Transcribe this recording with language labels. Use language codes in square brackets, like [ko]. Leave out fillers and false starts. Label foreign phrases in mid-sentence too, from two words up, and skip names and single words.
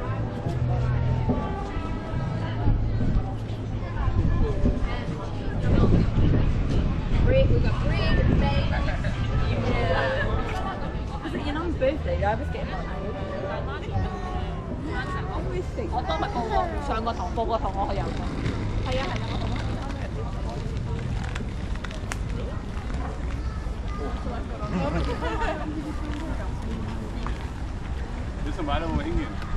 [en] We've got bread, bacon. Was it your mum's birthday? I was getting one. [yue] 我當日我上個堂報個堂我去飲。係啊係啊。 [de] Wissen wir alle, wo wir hingehen?